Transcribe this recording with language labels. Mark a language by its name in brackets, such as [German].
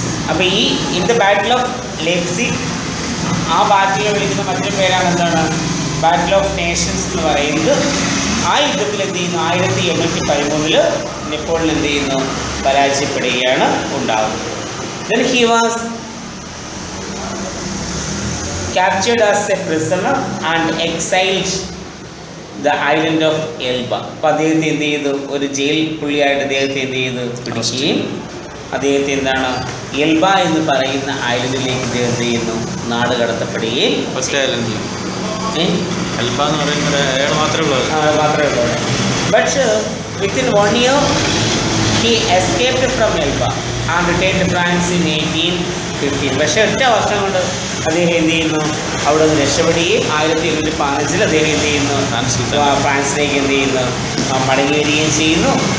[Malayalam] അപ്പോൾ [English] in the battle of Leipzig, [Malayalam] ആ ബാറ്റിൽ വിളിക്കുന്ന മറ്റൊരു പേരാണ് എന്താണ്? ബാറ്റിൽ ഓഫ് നേഷൻസ് എന്ന് പറയുന്നത്. ആ യുദ്ധത്തിൽ എന്ത് ചെയ്യുന്നു, 1813 നെപ്പോളിയൻ എന്ത് ചെയ്യുന്നു, പരാജയപ്പെടുകയാണ് ഉണ്ടാകുന്നത്. [English] Then he was captured as a prisoner and exiled the island of Elba. [Malayalam] അപ്പോൾ അദ്ദേഹത്തെ എന്ത് ചെയ്തു, ഒരു ജയിൽ പുള്ളിയായിട്ട് അദ്ദേഹത്തെ എന്ത് ചെയ്തു, പിടിക്കുകയും അദ്ദേഹത്തെ എന്താണ് എൽബ എന്ന് പറയുന്ന ഐലൻഡിലേക്ക് ഇദ്ദേഹം എന്ത് ചെയ്യുന്നു, നാട് കടത്തപ്പെടുകയും. ഫസ്റ്റ് ഐലൻഡിൽ എൽബ എന്ന് പറയുന്നത് അയാൾ മാത്രമേ ഉള്ളൂ. [English] But within 1 year he escaped from Elba and returned to France in 1815. [Malayalam] പക്ഷേ ഒറ്റ വർഷം കൊണ്ട് അദ്ദേഹം എന്ത് ചെയ്യുന്നു, അവിടെ നിന്ന് രക്ഷപ്പെടുകയും 1815 അദ്ദേഹം എന്ത് ചെയ്യുന്നു, ഫ്രാൻസിലേക്ക് എന്ത് ചെയ്യുന്നു, മടങ്ങി വരികയും ചെയ്യുന്നു.